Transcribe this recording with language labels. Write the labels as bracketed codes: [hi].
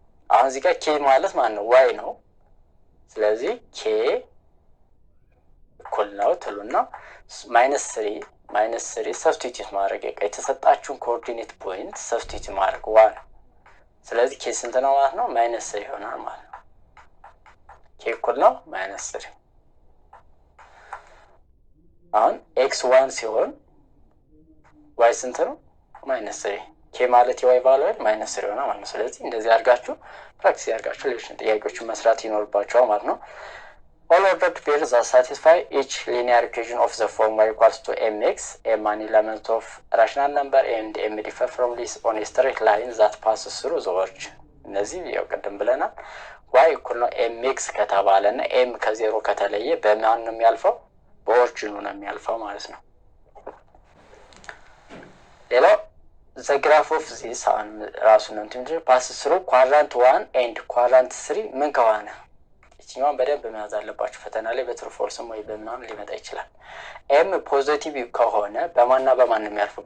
[am] አሁን እዚህ ጋር k ማለት ማለት ነው y ነው። ስለዚህ k እኩል ነው ትሉና -3 ሰብስቲቲዩት ማድረግ የተሰጣችሁን ኮኦርዲኔት ፖይንት ሰብስቲቲዩት ማድረግ 1። ስለዚህ k ስንት ነው ማለት ነው? -3 ይሆናል ማለት ነው። k እኩል ነው -3። አሁን x1 ሲሆን y ስንት ነው? -3። k ማለት የy ቫልዩ -3 ይሆናል ማለት ነው። ስለዚህ እንደዚህ አድርጋችሁ ፕራክቲስ ያድርጋችሁ ሌሎች ጥያቄዎችን መስራት ይኖርባችኋል ማለት ነው። [en] all ordered pairs that satisfy each linear equation of the form y equals to mx m an element of rational number and m differ from this on a straight line that passes through the origin። [am] እነዚህ ያው ቀደም ብለናል። y እኩል ነው mx ከተባለና m ከ0 ከተለየ በማን ነው የሚያልፈው? በኦሪጂኑ ነው የሚያልፈው ማለት ነው። ሌላው [en] ዘ ግራፍ ኦፍ ዚስ [am] አሁን ራሱ ነው እንጂ ፓስ ስሩ ኳድራንት 1 ኤንድ ኳድራንት 3 ምን ከሆነ እቺኛውን በደንብ መያዝ አለባችሁ። ፈተና ላይ በትሩ ፎርስም ወይ በምናምን ሊመጣ ይችላል። ኤም ፖዚቲቭ ከሆነ በማንና በማን ነው የሚያልፈው?